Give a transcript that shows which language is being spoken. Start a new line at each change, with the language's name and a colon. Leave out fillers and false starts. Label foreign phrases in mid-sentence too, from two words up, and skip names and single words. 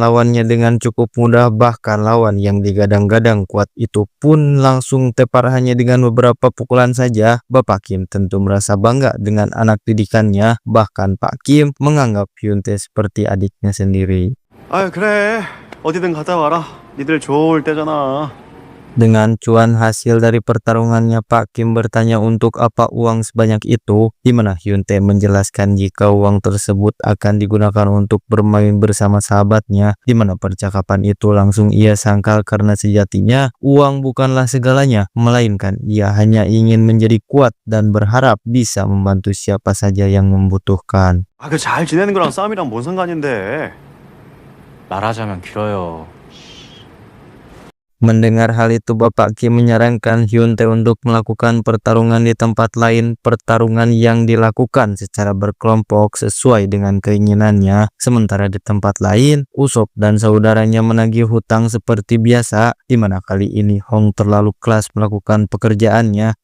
Indonesian: lawannya dengan cukup mudah, bahkan lawan yang digadang-gadang kuat itu pun langsung tepar hanya dengan beberapa pukulan saja. Bapak Kim tentu merasa bangga dengan anak didikannya, bahkan Pak Kim menganggap Hyun Tae seperti adiknya sendiri.
Korean: 아, 그래. 어디든 갔다 와라. 니들 좋을 때잖아.
Indonesian: Dengan cuan hasil dari pertarungannya, Pak Kim bertanya untuk apa uang sebanyak itu, di mana Hyun Tae menjelaskan jika uang tersebut akan digunakan untuk bermain bersama sahabatnya, di mana percakapan itu langsung ia sangkal karena sejatinya uang bukanlah segalanya, melainkan ia hanya ingin menjadi kuat dan berharap bisa membantu siapa saja yang membutuhkan.
Korean: 아, 그 잘 지내는 거랑 싸움이랑 뭔 상관인데. 말하자면 길어요.
Indonesian: Mendengar hal itu, Bapak Kim menyarankan Hyun Tae untuk melakukan pertarungan di tempat lain, pertarungan yang dilakukan secara berkelompok sesuai dengan keinginannya. Sementara di tempat lain, Usop dan saudaranya menagih hutang seperti biasa, di mana kali ini Hong terlalu kelas melakukan pekerjaannya.